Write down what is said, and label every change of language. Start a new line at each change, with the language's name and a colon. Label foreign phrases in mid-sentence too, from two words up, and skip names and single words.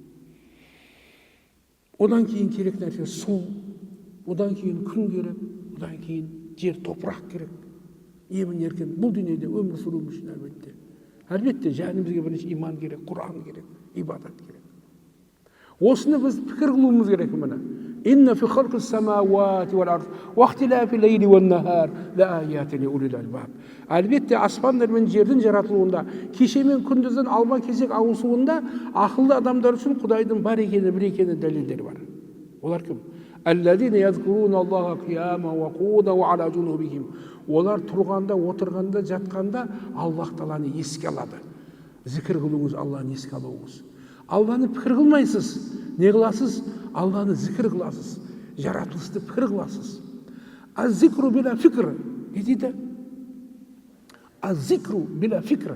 Kazakh: Одан кейін керек нәрсе су, одан кейін күн керек, одан кейін жер, топырақ керек. Емін еркен бұл дүниеде өмір сүру үшін әлбетте жанымызға бірінші иман керек, Құран керек, ибадат керек. Осыны біз пікір қылуымыз керек міне.
Arabic: إن في خلق السماوات والأرض واختلاف الليل والنهار لآيات لأولي الألباب.
Kazakh: Әлбетте аспандар мен жердің жаратылуында, кеше мен күндіздің алма-кезек ауысуында ақылды адамдар үшін Құдайдың бар екені, бір екені дәлелдер бар. Олар кім?
Arabic: الذين يذكرون الله قياما وقعودا وعلى جنوبهم.
Kazakh: Олар тұрғанда, отырғанда, жатқанда Аллах Тағаланы еске алады. Зікір қылуыңыз, Алланы еске алуыңыз. Алланы пікір қылмайсыз, не қыласыз? Алланы зікір қыласыз, жаратылысты пікір қыласыз.
Arabic: الذكر بلا فكر.
Kazakh: Не дейді?
Arabic: الذكر بلا فكر.